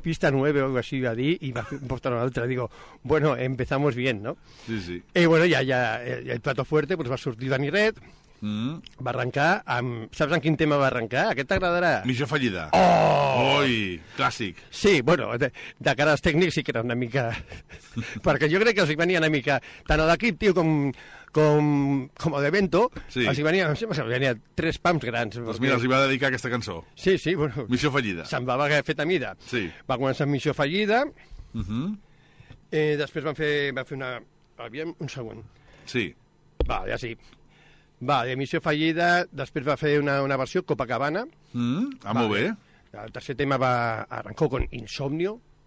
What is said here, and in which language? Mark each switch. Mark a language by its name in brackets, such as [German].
[Catalan] Pista 9 o així va dir, i va portar una altra. [Spanish] Digo, bueno, empezamos bien, ¿no? [Catalan] Sí, sí. I bueno, ja [Spanish] el plato fuerte, [Catalan] pues va sortir Dani Red. Va arrencar amb... Saps en quin tema va arrencar? Aquest t'agradarà? Missió fallida. Oh! Oi, clàssic. Sí, bueno, de cara als tècnics sí que era una mica... Perquè jo crec que els hi venia una mica... Tant a l'equip, tio, com a l'evento, sí. Els hi venia... Em sembla que els hi venia tres pams grans. Doncs perquè... mira, els hi va dedicar aquesta cançó. Sí, sí, bueno... Missió fallida. Semblava que fet a mida. Sí. Va començar amb Missió fallida. Després van fer una... Aviam, un segon. Sí. Va, ja sí. Va, Missió fallida, després va fer una versió, Copacabana. Molt bé. [Spanish] El tercer tema va arrancar con Insomnio.